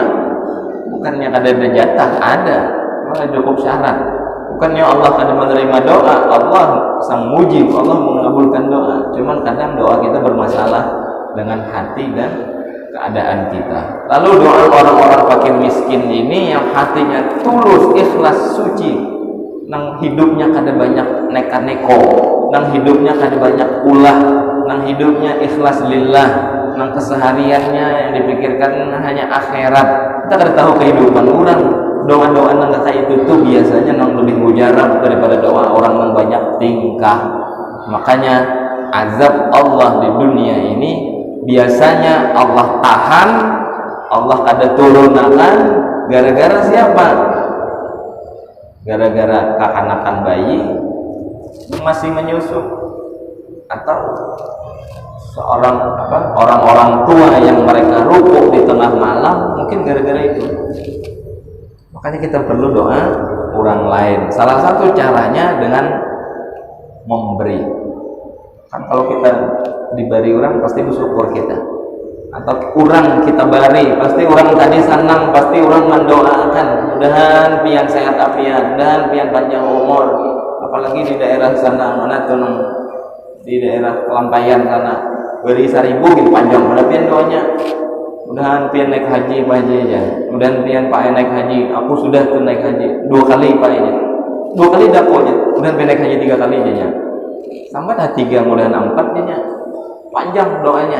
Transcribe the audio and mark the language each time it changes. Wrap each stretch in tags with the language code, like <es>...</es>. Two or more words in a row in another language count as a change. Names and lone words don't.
<id>Bukannya ada jatah, ada, malah cukup syarat. Bukannya Allah kadang menerima doa, Allah sang mujib, Allah mengabulkan doa. Cuman kadang doa kita bermasalah dengan hati dan keadaan kita. Lalu doa orang-orang fakir miskin ini yang hatinya tulus, ikhlas,</id> <bjn>suci, nang hidupnya kada banyak neka-neko, nang hidupnya kada banyak ulah, nang hidupnya ikhlas lillah, nang kesehariannya yang dipikirkan hanya akhirat. Kita kada tahu kehidupan orang. Doa-doa nang kata itu tuh biasanya nang lebih mujarab daripada doa orang yang banyak tingkah. Makanya azab Allah di dunia ini biasanya Allah tahan, Allah kada turunakan gara-gara siapa?</bjn> <id>Gara-gara kekanakan bayi yang masih menyusu, atau orang-orang tua yang mereka rukuk di tengah malam, mungkin gara-gara itu. Makanya kita perlu doa orang lain. Salah satu caranya dengan memberi.</id> <bjn>Kan kalau kita diberi orang pasti bersyukur kita, atau kurang kita beri pasti orang tadi senang, pasti orang mendoakan mudahan pian sehat afiat, mudahan pian panjang umur. Apalagi di daerah sana mana tuh, di daerah Kelampayan sana beri 1000 gitu panjang, mana pian doanya mudahan pian naik haji Pak Haji aja, mudahan pian Pak naik haji, aku sudah tuh naik haji 2 kali Pak aja, 2 kali dapat aja, mudahan pian naik haji 3 kali aja, sampai dah 3 mudahan 4 aja, panjang doanya.</bjn>